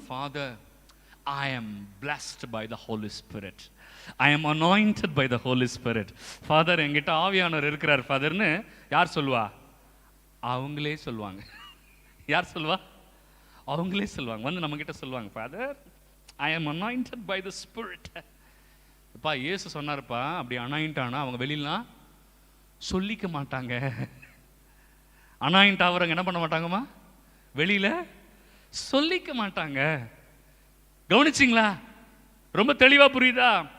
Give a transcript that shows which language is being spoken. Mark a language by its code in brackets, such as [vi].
[en] Father, I am blessed by the Holy Spirit. I am anointed by the Holy Spirit. [ta] Father, என்கிட்ட ஆவியானவர் இருக்கிறார் ஃபாதர்னு யார் சொல்லுவா? அவங்களே சொல்லுவாங்க. யார் சொல்லுவா? அவங்களே சொல்லுவாங்க. வந்து நம்ம கிட்ட சொல்லுவாங்க, [en] Father, I am anointed by the Spirit. [ta] அப்பா இயேசு சொன்னார்ப்பா, அப்படி அனாயிண்ட் ஆனா அவங்க வெளியிலாம் சொல்லிக்க மாட்டாங்க. அனாயிண்ட் ஆகிறவங்க என்ன பண்ண மாட்டாங்கம்மா? வெளியில சொல்லிக்க மாட்டாங்க. கவனிச்சிங்களா? ரொம்ப தெளிவா புரியுதா?